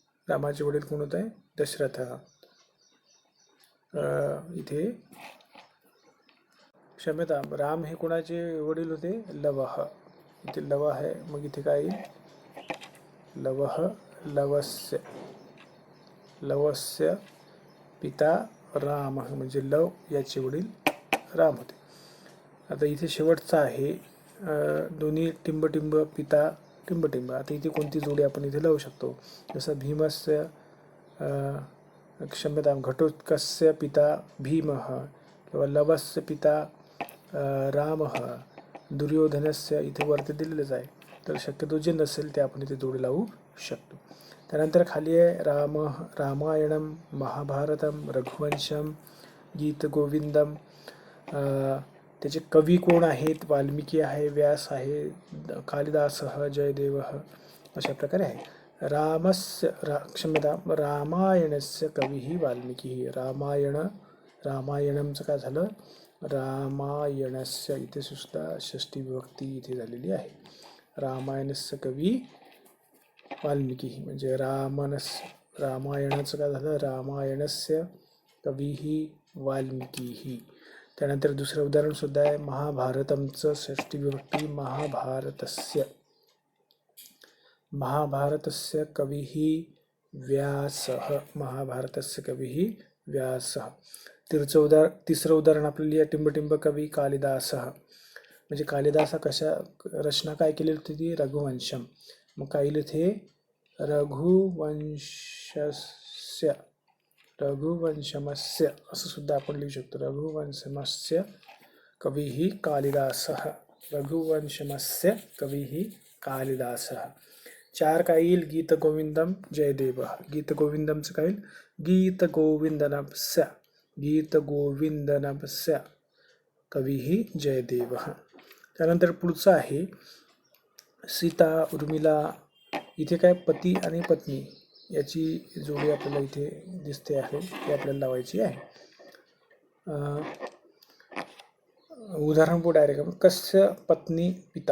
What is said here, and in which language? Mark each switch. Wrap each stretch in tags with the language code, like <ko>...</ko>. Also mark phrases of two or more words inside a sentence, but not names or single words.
<mr>रामाचे वडील कोण होते? दशरथ. इथे क्षम्यता, राम हे कोणाचे वडील होते? लवह. इथे लव आहे, मग इथे काय येईल?</mr> <sa>लवह लवस्य. लवस्य पिता राम,</sa> <mr>म्हणजे लव याचे वडील राम होते. आता इथे शेवटचा आहे दोन्ही टिंब पिता टिंब. आता इथे कोणती जोडी आपण इथे लावू शकतो?</mr> <sa>जसं भीमस्य क्षम्यतां घटोत्कचस्य पिता भीमः, किंवा लवस्य पिता रामः, दुर्योधनस्य</sa> <mr>इथे वरती दिलेलंच आहे. तर शक्यतो जे नसेल ते आपण इथे जोडी लावू शकतो. त्यानंतर खाली आहे रामायणम, महाभारतम, रघुवंशम, गीतगोविंदम. त्याचे कवी कोण आहेत? वाल्मिकी आहे, व्यास आहे, कालिदासः, जयदेवः, अशा प्रकारे आहे.</mr> <sa>क्षम्यता, रामायणस्य कवी वाल्मिकी.</sa> <mr>रामायणमचं काय झालं? रामायणस्य. इथे सुद्धा षष्ठी विभक्ती इथे झालेली आहे.</mr> <sa>रामायणस्य कवी वाल्मिकी,</sa> <mr>म्हणजे रामायणाचं काय झालं?</mr> <sa>रामायणस्य कवी वाल्मिकी.</sa> <mr>त्यानंतर दुसरं उदाहरण सुद्धा आहे, महाभारतमचं षष्ठी विभक्ती महाभारतस्य.</mr> <sa>महाभारतस्य कविः व्यासः. महाभारतस्य कविः व्यासः.</sa> <mr>तिसरं उदाहरण आपल्याला या टिंब</mr> <sa>कवी कालिदासः.</sa> <mr>म्हणजे कालिदासा कशा रचना काय केली होती ती? रघुवंशम. मग काय येईल इथे? रघुवंशमस्य असं सुद्धा आपण लिहू शकतो.</mr> <sa>रघुवंशमस्य कविः कालिदासः. रघुवंशमस्य कविः कालिदासः.</sa> <mr>4 काय येईल? गीतगोविंदम, जयदेवः. गीतगोविंदमचं काय येईल?</mr> <sa>गीतगोविंदनस्य कविः जयदेवः.</sa> <mr>त्यानंतर पुढचं आहे सीता उर्मिला. इथे काय? पती आणि पत्नी याची जोडी आपल्याला इथे दिसते आहे, ती आपल्याला लावायची आहे. उदाहरण पुढे डायरेक्ट,</mr> <sa>कस्य पत्नी पिता.</sa>